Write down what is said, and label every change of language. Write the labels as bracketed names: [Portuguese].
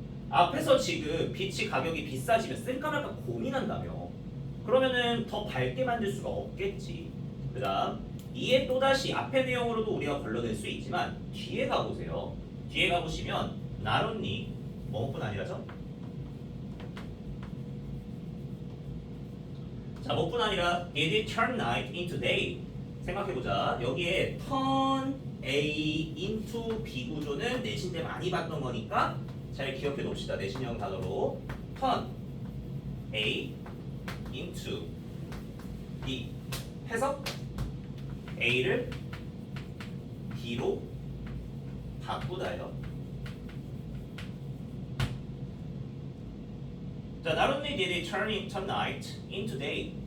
[Korean] 앞에서 지금 빛이 가격이 비싸지면 쓸까 말까 고민한다며. 그러면은 더 밝게 만들 수가 없겠지. 그 다음 이에 또다시 앞의 내용으로도 우리가 걸러낼 수 있지만 뒤에 가보세요. 뒤에 가보시면 not only 뭐뿐 아니라죠? 자, 뭐뿐 아니라 [English] Did it turn night into day? [Korean] 생각해보자. 여기에 turn A into B 구조는 내신 때 많이 봤던 거니까 잘 기억해 놓읍시다. 내신형 단어로 turn A into B 해서 A를 B로 바꾸다요. [English] 자, not only did it turn night into day.